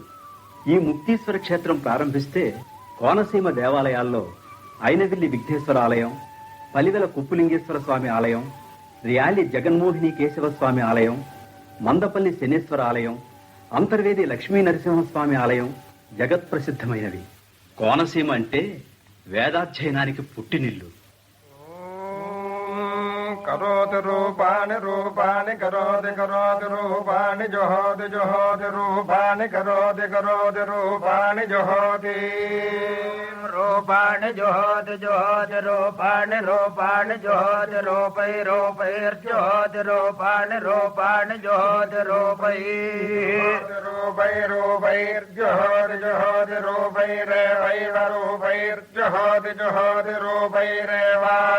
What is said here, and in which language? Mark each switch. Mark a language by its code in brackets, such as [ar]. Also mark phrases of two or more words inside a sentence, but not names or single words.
[te] ఈ ముక్తీశ్వర క్షేత్రం ప్రారంభిస్తే కోనసీమ దేవాలయాల్లో అయినవిల్లి విఘ్నేశ్వర ఆలయం, పలివెల కుప్పులింగేశ్వర స్వామి ఆలయం, ర్యాలి జగన్మోహిని కేశవ స్వామి ఆలయం, మందపల్లి శనేశ్వర ఆలయం, అంతర్వేది లక్ష్మీ నరసింహస్వామి ఆలయం జగత్ ప్రసిద్ధమైనవి. కోనసీమ అంటే వేదాధ్యయనానికి పుట్టినిల్లు. [sa] కరోతి రూపాణి రూపాణి కరోతి కరోతి రూపాణి జోహోతి జోహోతి రూపాణి కరోతి కరోతి రూపాణి జోహోతి రూపాణి జోహోతి జోహోతి రూపాణి రూపాణి జోహోతి రూపై రూపైర్జోహోతి రూపాణి రూపాణి జోహోతి రూపై రూపై రూపైర్జోహోతి జోహోతి రూపైరేవైవ రూపైర్జోహోతి జోహోతి రూపైరేవా